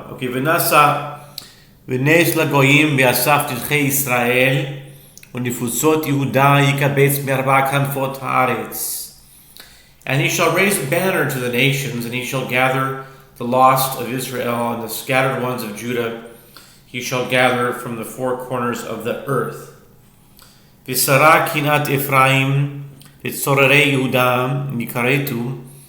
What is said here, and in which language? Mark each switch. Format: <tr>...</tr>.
<he>Okay, ונעשה ונס לגויים ואסף תלכי ישראל ונפוצות יהודה יקבץ מארבע כנפות הארץ.</he> <en>And he shall raise a banner to the nations, and he shall gather the lost of Israel and the scattered ones of Judah. He shall gather from the four corners of the earth.</en> <he>ושרה קנאת אפרים וצוררי יהודה מכרתו.</he>